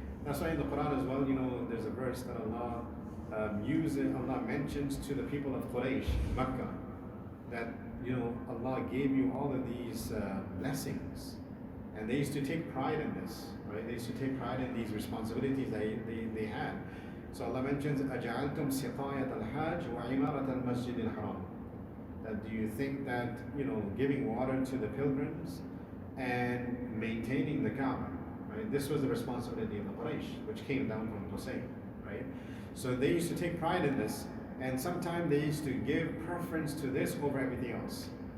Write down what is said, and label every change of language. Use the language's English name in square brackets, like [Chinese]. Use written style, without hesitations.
[English] That's why in the Quran as well, there's a verse that Allah Allah mentions to the people of Quraysh, Makkah, that Allah gave you all of these blessings, and they used to take pride in this, right? They used to take pride in these responsibilities they had. So Allah mentions, [Arabic] أَجَعَلْتُمْ سِقَايَةَ الْحَاجِ وَعِمَارَةَ الْمَسْجِدِ الْحَرَامِ. [English] That do you think that giving water to the pilgrims and maintaining the Kaaba, right? This was the responsibility of the Quraysh, which came down from Qusay, right? So they used to take pride in this, and sometimes they used to give preference to this over everything else.